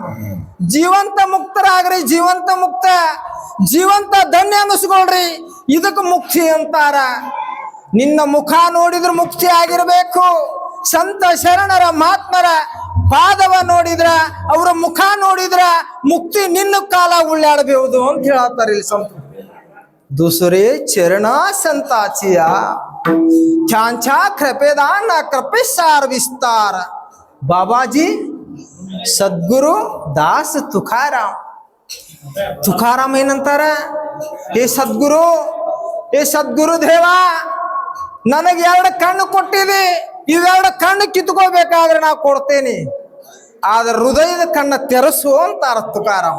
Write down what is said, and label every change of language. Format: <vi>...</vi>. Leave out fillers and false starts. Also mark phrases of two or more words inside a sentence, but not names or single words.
<kn>ಜೀವಂತ ಮುಕ್ತರಾಗ್ರಿ, ಜೀವಂತ ಮುಕ್ತ, ಜೀವಂತ ಧನ್ಯ ಅನ್ನಿಸ್ಕೊಳ್ರಿ, ಇದಕ್ಕೆ ಮುಕ್ತಿ ಅಂತಾರ. ನಿನ್ನ ಮುಖ ನೋಡಿದ್ರೆ ಮುಕ್ತಿ ಆಗಿರ್ಬೇಕು. ಸಂತ ಶರಣರ ಮಹಾತ್ಮರ ಪಾದವ ನೋಡಿದ್ರ, ಅವರ ಮುಖ ನೋಡಿದ್ರ ಮುಕ್ತಿ ನಿನ್ನ ಕಾಲ ಉಳ್ಳಾಡಬಹುದು ಅಂತ ಹೇಳ್ತಾರೆ ಇಲ್ಲಿ ಸಂತ.</kn> <mr>दुसरे चरणा संताचिया छांछा कृपेदान कृपेसार विस्तार बाबाजी सद्गुरु दास तुकाराम.</mr> <kn>ತುಕಾರಾಮ್ ಏನಂತಾರ? ಏ ಸದ್ಗುರು ದೇವ, ನನಗೆ 2 ಕಣ್ಣು ಕೊಟ್ಟಿದೆ, ಇವೆರಡು ಕಣ್ಣು ಕಿತ್ಕೋಬೇಕಾದ್ರೆ ನಾ ಕೊಡ್ತೇನೆ, ಆದ್ರೆ ಹೃದಯದ ಕಣ್ಣ ತೆರಸು ಅಂತಾರ ತುಕಾರಾಮ್.</kn>